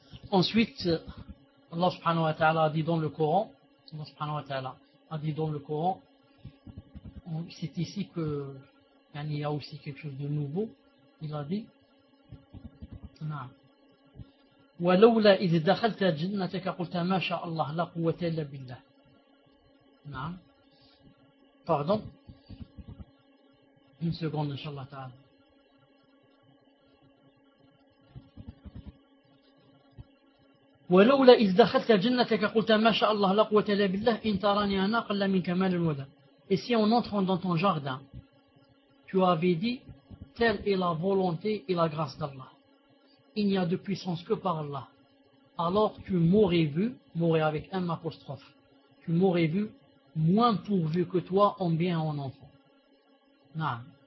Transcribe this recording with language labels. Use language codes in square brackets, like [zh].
[fr] Ensuite, Allah subhanahu wa ta'ala a dit dans le Coran, Allah subhanahu wa ta'ala a dit dans le Coran, c'est ici que il y a aussi quelque chose de nouveau. Il a dit Naam. [ar] ولولا إذ دخلت جنتك قلت ما شاء الله لا قوة إلا بالله. نعم. [fr] Pardon. Une seconde, inshallah ta'ala. [ar] ولولا إذ دخلت جنتك قلت ما شاء الله لا قوة إلا بالله إن تراني أنا أقل من كمال الولد. [fr] Et si en entrant dans ton jardin, tu avais dit, telle est la volonté et la grâce d'Allah. Il n'y a de puissance que par Allah. Alors tu m'aurais vu, m'aurais avec un apostrophe, tu m'aurais vu moins pourvu que toi en bien en enfant. Naam.